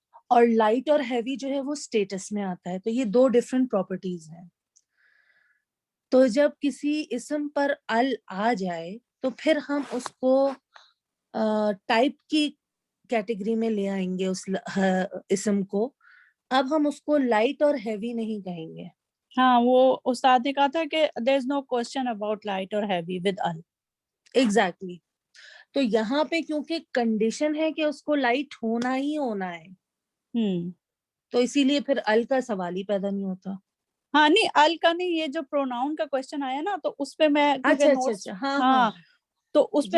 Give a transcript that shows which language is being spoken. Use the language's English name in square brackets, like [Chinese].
[Urdu] اور لائٹ اور ہیوی جو ہے وہ اسٹیٹس میں آتا ہے. تو یہ 2 ڈفرینٹ پراپرٹیز ہیں. تو جب کسی اسم پر ال آ جائے تو پھر ہم اس کو ٹائپ کی کیٹیگری میں لے آئیں گے اس اسم کو. اب ہم اس کو لائٹ اور ہیوی نہیں کہیں گے. ہاں وہ استاد نے کہا تھا کہ [English] there is no question about light or heavy with al. Exactly. [Urdu] تو یہاں پہ کیونکہ کنڈیشن ہے کہ اس کو لائٹ ہونا ہی ہونا ہے, تو اسی لیے پھر ال کا سوال ہی پیدا نہیں ہوتا. ہاں نہیں ال کا نہیں, یہ جو پروناؤن کا کوشچن آیا نا, تو اس پہ میں کیونکہ اچھا [English] notice, [Urdu] ہاں تو اس پہ